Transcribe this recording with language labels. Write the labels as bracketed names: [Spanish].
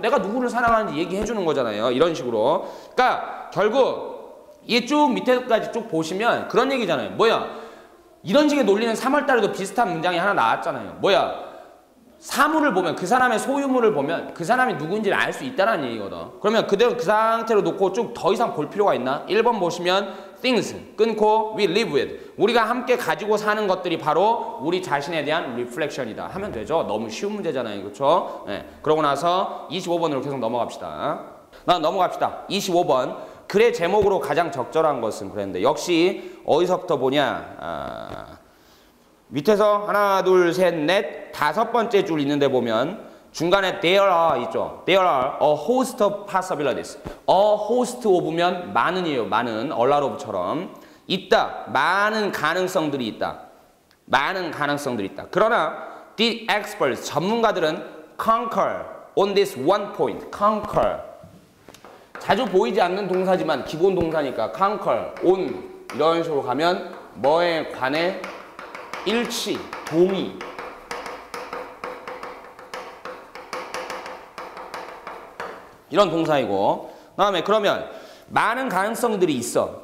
[Korean] 내가 누구를 사랑하는지 얘기해 주는 거잖아요. 이런 식으로. 그러니까 결국 이게 쭉 밑에까지 쭉 보시면 그런 얘기잖아요. 뭐야? 이런 식의 논리는 3월달에도 비슷한 문장이 하나 나왔잖아요. 뭐야? 사물을 보면 그 사람의 소유물을 보면 그 사람이 누구인지를 알 수 있다는 얘기거든. 그러면 그대로 그 상태로 놓고 쭉 더 이상 볼 필요가 있나? 1번 보시면 [English] things [Korean] 끊고 [English] we live with. [Korean] 우리가 함께 가지고 사는 것들이 바로 우리 자신에 대한 reflection이다 하면 되죠. 너무 쉬운 문제잖아요. 그렇죠? 네. 그러고 나서 25번으로 계속 넘어갑시다. 넘어갑시다. 25번. 글의 제목으로 가장 적절한 것은 그랬는데 역시 어디서부터 보냐? 밑에서 하나, 둘, 셋, 넷, 다섯 번째 줄 있는데 보면 중간에 there are 있죠. [English] There are a host of possibilities. A host of면 [Korean] 많은이에요. 많은. [English] all out of처럼. [Korean] 있다. 많은 가능성들이 있다. 많은 가능성들이 있다. 그러나 [English] the experts, [Korean] 전문가들은 [English] concur on this one point. concur. [Korean] 자주 보이지 않는 동사지만 기본 동사니까 concur, on 이런 식으로 가면 뭐에 관해 일치, 동의. 이런 동사이고 그 다음에 그러면 많은 가능성들이 있어.